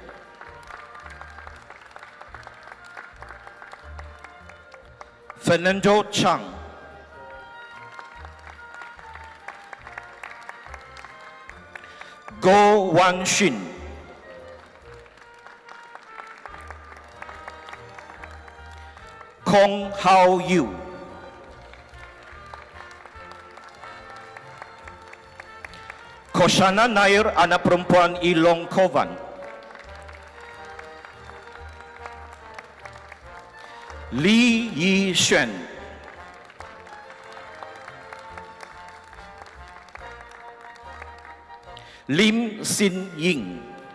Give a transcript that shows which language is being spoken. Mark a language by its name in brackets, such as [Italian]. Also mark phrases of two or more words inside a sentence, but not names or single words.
[Malay] Fernando Chang. Go Wan Shin. Kong Hao Yu. Koshana Nair, anak perempuan Ilong Kovan. Li Yi Xuan. Lim Sin Ying.